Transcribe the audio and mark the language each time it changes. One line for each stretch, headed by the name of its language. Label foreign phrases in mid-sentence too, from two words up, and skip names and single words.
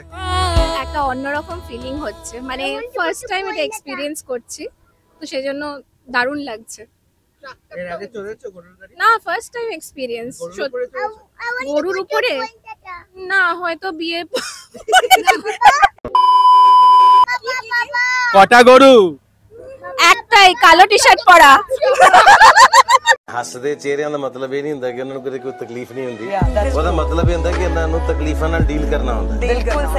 Bangla: একটা অন্যরকম ফিলিং হচ্ছে, মানে
English: first time
Bangla: এটা এক্সপিরিয়েন্স করছি, তো সেজন্য দারুণ লাগছে। এর আগে চলেছো গরুর গাড়ি? না,
English: first time experience.
Bangla: গরুর উপরে না, হয়তো বিয়ে। কটা গরু? একটাই, কালো টি শার্ট পরা।
Punjabi: ਹੱਸਦੇ ਚਿਹਰਿਆਂ ਦਾ ਮਤਲਬ ਇਹ ਨਹੀਂ ਹੁੰਦਾ ਕਿ ਉਹਨਾਂ ਨੂੰ ਕਦੇ ਕੋਈ ਤਕਲੀਫ ਨਹੀਂ ਹੁੰਦੀ, ਉਹਦਾ ਮਤਲਬ ਇਹ ਹੁੰਦਾ ਕਿ ਇਹਨਾਂ ਨੂੰ ਤਕਲੀਫਾਂ ਨਾਲ ਡੀਲ ਕਰਨਾ ਹੁੰਦਾ।
Hindi: बिल्कुल सही।